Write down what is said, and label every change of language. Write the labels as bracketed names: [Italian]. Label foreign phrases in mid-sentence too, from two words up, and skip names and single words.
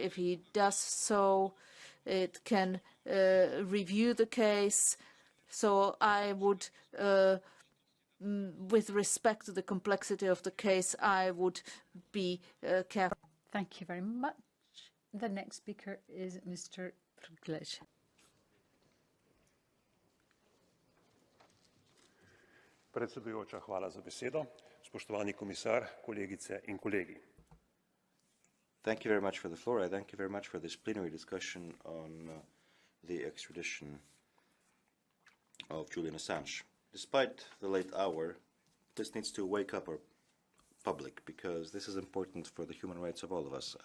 [English] If he does so, it can review the case. So I would, with respect to the complexity of the case, I would be careful. Thank you very much. The next speaker is Mr. Prglej. [Slovenian] Predsedujoča, hvala za besedo. Spoštovani komisar, kolegice in kolegi. [English] Thank you very much for the floor. I thank you very much for this plenary discussion on the extradition of Julian Assange. despite the late hour, this needs to wake up our public, because this is important for the human rights of all of us.